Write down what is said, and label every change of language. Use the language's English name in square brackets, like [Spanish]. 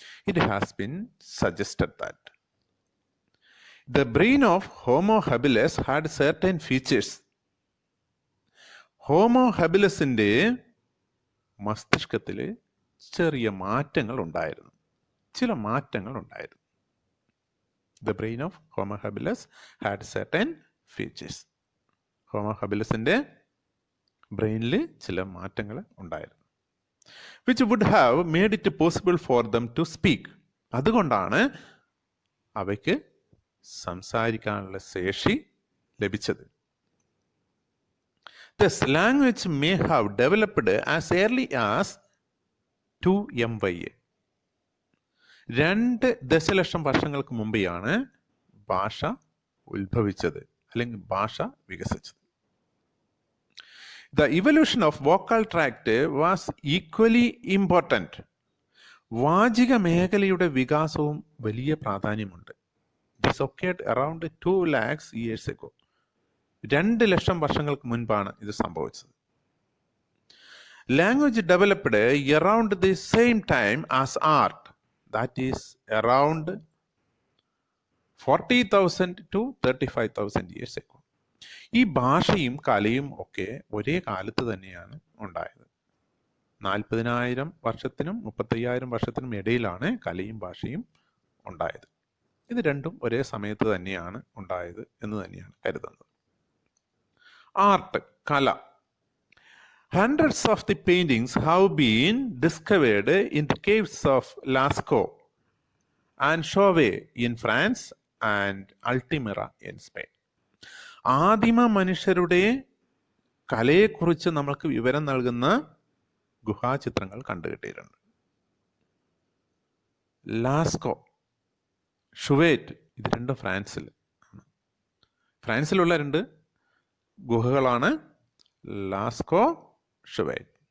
[English] It has been suggested that the brain of Homo habilis had certain features. [Malayalam] Homo habilisന്റെ മസ്തിഷ്കത്തിൽ ചെറിയ മാറ്റങ്ങൾ ഉണ്ടായിരുന്നു, ചില മാറ്റങ്ങൾ ഉണ്ടായിരുന്നു. [English] The brain of Homo habilis had certain features. [Malayalam] Homo habilisന്റെ ബ്രെയിനിൽ ചില മാറ്റങ്ങൾ ഉണ്ടായിരുന്നു. [English] which would have made it possible for them to speak. [Malayalam] അതുകൊണ്ടാണ് അവയ്ക്ക് സംസാരിക്കാനുള്ള ശേഷി ലഭിച്ചത്. [English] Thus, language may have developed as early as 2 MYA. [Malayalam] 2 ദശലക്ഷം വർഷങ്ങൾക്ക് മുമ്പെയാണ് ഭാഷ ഉത്ഭവിച്ചത്, അല്ലെങ്കിൽ ഭാഷ വികസിച്ചത്. [English] The evolution of vocal tract was equally important. [Malayalam] വാചിക മേഖലയുടെ വികാസവും വലിയ പ്രാധാന്യമുണ്ട്. [English] This occurred around 2 lakhs years ago. [Malayalam] 2 ലക്ഷം വർഷങ്ങൾക്ക് മുൻപാണ് ഇത് സംഭവിച്ചത്. [English] Language developed around the same time as art. That is around 40,000 to 35,000 years ago. [Malayalam] ഈ ഭാഷയും കലയും ഒക്കെ ഒരേ കാലത്ത് തന്നെയാണ് ഉണ്ടായത്. 40,000 വർഷത്തിനും 35,000 വർഷത്തിനും ഇടയിലാണ് കലയും ഭാഷയും ഉണ്ടായത്. ഇത് രണ്ടും ഒരേ സമയത്ത് തന്നെയാണ് ഉണ്ടായത് എന്ന് തന്നെയാണ് കരുതുന്നത്. ആർട്ട്, കല. [English] Hundreds of the paintings have been discovered in the caves of Lascaux and Chauvet in France and Altamira in Spain. [Malayalam] ആദിമ മനുഷ്യരുടെ കലയെക്കുറിച്ച് നമ്മൾക്ക് വിവരം നൽകുന്ന ഗുഹാചിത്രങ്ങൾ കണ്ടുകിട്ടിയിട്ടുണ്ട്. ലാസ്കോ, ഷുവേറ്റ്, ഇത് രണ്ടും ഫ്രാൻസിലുള്ള 2 ഗുഹകളാണ് ലാസ്കോ, ഷുവേറ്റ്.